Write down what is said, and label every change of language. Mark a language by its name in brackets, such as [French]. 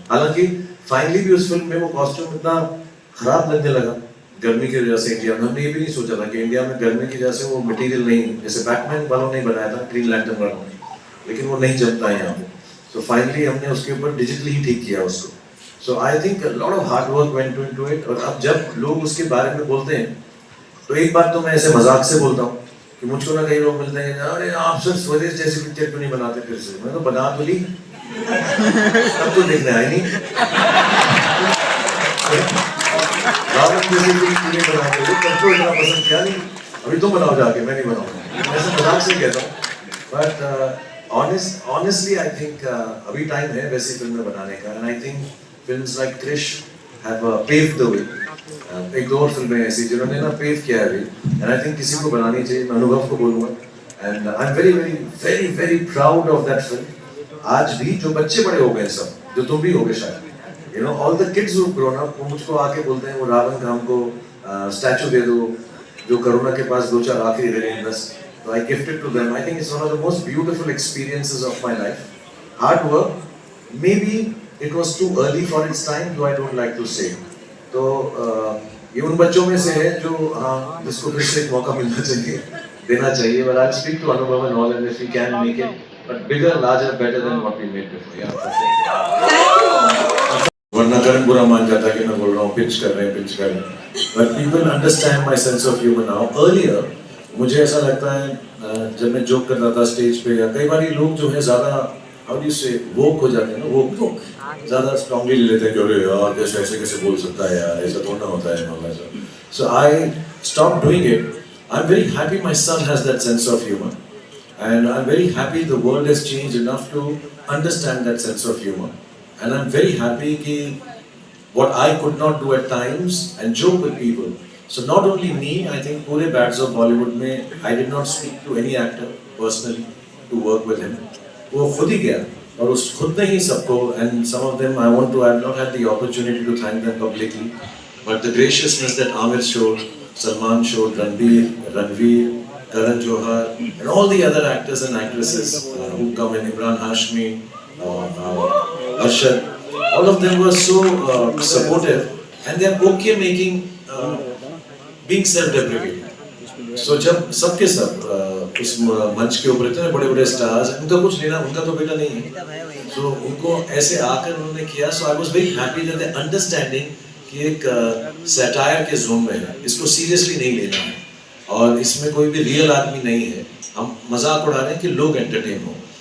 [Hindi] हालांकि फाइनली भी उस फिल्म में वो कॉस्ट्यूम इतना खराब लगने लगा गर्मी की वजह से. इंडिया में हमने ये भी नहीं सोचा था कि इंडिया में गर्मी की वजह से वो मटेरियल नहीं, जैसे बैटमैन वालों ने बनाया था, ग्रीन लैंटर्न वालों ने, लेकिन वो नहीं जमता है यहाँ पे. तो फाइनली हमने उसके ऊपर डिजिटली ही ठीक किया उसको. [English] So I think a lot of hard work went into it. [Hindi] और अब जब लोग उसके बारे में बोलते हैं तो एक बात तो मैं ऐसे मजाक से बोलता हूँ कि मुझको ना कई लोग मिलते हैं अरे आप सर स्वदेश जैसी पिक्चर क्यों नहीं बनाते फिर से. मैं तो बना तो ली, अब तो देखने आई नहीं. रावण जैसी फिल्म क्यों नहीं बनाते, तब तो इतना पसंद किया नहीं, अभी तुम बनाओ जाके, मैं नहीं बनाऊंगा. ऐसे मजाक से कहता हूँ. बट [English] honestly I think [Hindi] अभी टाइम है वैसी फिल्में बनाने का. [English] And I think films like Krish have paved the way. [Hindi] एक दो और फिल्में ऐसी जिन्होंने ना पेव किया है अभी, [English] and I think [Hindi] किसी को बनानी चाहिए. मैं अनुभव को बोलूँगा, [English] and I'm very very very very proud of that film. [Hindi] आज भी जो बच्चे बड़े हो गए सब, जो तुम भी हो गए शायद, [English] you know all the kids who've grown up, [Hindi] वो मुझको आके बोलते हैं वो रावण का हमको स्टैचू दे दो, जो करुणा के पास 2-4 आखिरी रहे बस. [English] So I gifted to them. I think it's one of the most beautiful experiences of my life. Hard work, maybe it was too early for its time, though I don't like to say. [Hindi] तो ये उन बच्चों में से है जो हाँ जिसको फिर से एक मौका मिलना चाहिए. देना चाहिए. [English] But I'll speak to Anubhav and all, and if we can make it, but bigger, larger, better than what we made before. Yeah. [Hindi] वरना करण बुरा मान जाता कि मैं बोल रहा हूँ पिंच कर रहे हैं. [English] But people understand my sense of humor now. [Hindi] Earlier, मुझे ऐसा लगता है जब मैं जोक करता था स्टेज पे, या कई बार ये लोग जो है ज़्यादा [English] how do you say [Hindi] woke हो जाते हैं ना, woke ज़्यादा strongly ले लेते हैं कि अरे यार कैसे ऐसे कैसे बोल सकता है यार, ऐसा थोड़ा होता है ना वैसा. [English] So I stopped doing it. I'm very happy my son has that sense of humor, and I'm very happy the world has changed enough to understand that sense of humor, and I'm very happy कि what I could not do at times and joke with people. So not only me, I think पूरे Bats of Bollywood में I did not speak to any actor personally to work with him. [Hindi] वो खुद ही गया और उस खुद ने ही सबको, [English] and some of them I have not had the opportunity to thank them publicly, but the graciousness that Amir showed, Salman showed, Ranveer, Karan Johar, and all the other actors and actresses who come in, Imran Hashmi, Arshad, all of them were so supportive, and they are okay making being self-deprecating. [Hindi] So जब सबके सब उस मंच के ऊपर इतने बड़े बड़े स्टार्स, उनका कुछ लेना, उनका तो बेटा नहीं है, so उनको ऐसे आकर उन्होंने किया. [English] So I was very happy that they understanding [Hindi] कि एक सैटायर के जोन में है, इसको सीरियसली नहीं लेना है, और इसमें कोई भी रियल आदमी नहीं है, हम मजाक उड़ा रहे हैं कि लोग एंटरटेन हो.